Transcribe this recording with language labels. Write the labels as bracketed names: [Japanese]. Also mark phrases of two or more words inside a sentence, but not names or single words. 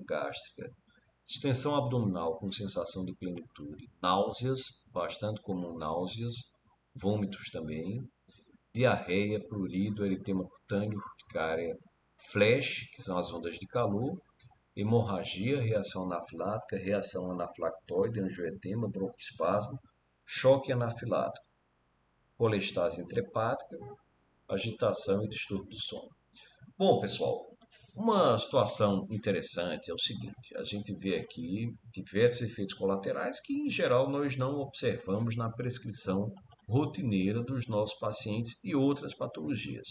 [Portuguese] gástrica, distensão abdominal com sensação de plenitude, náuseas, bastante comum náuseas, vômitos também, diarreia, prurido, eritema cutâneo, urticária, flash, que são as ondas de calor, hemorragia, reação anafilática, reação anafilactoide, angioedema, broncoespasmo, choque anafilático, colestase intrahepática, agitação e distúrbio do sono. Bom, pessoal, uma situação interessante é o seguinte: a gente vê aqui diversos efeitos colaterais que, em geral, nós não observamos na prescrição rotineira dos nossos pacientes de outras patologias.